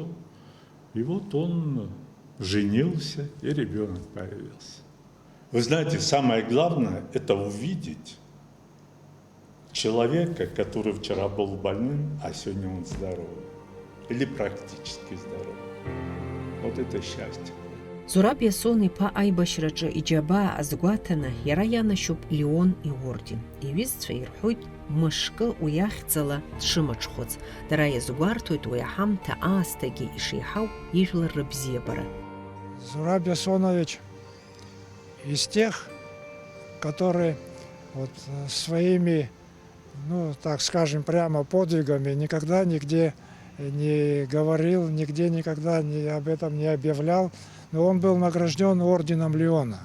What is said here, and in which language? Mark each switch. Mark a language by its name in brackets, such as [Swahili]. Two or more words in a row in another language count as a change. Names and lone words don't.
[Russian] И вот он женился, и ребенок появился. Вы знаете, самое главное – это увидеть человека, который вчера был больным, а сегодня он здоровый. Или практически здоровый. Вот это счастье. [Abkhazian] Зураб Иасон иԥа аибашьраҿы иџьабаа азгәаҭаны иара ианашьоуп Леон иорден. Иҩызцәа ирҳәоит мышкы уи ахьӡала дшымаҽхәыц. Дара иазгәарҭоит уи аҳамҭа аасҭагьы ишеиҳау ижәлар рыбзиабара. [Russian] Зураб Ясонович из тех, которые вот своими, ну, так скажем, прямо подвигами никогда нигде не говорил, нигде никогда об этом не объявлял, но он был награжден орденом Леона.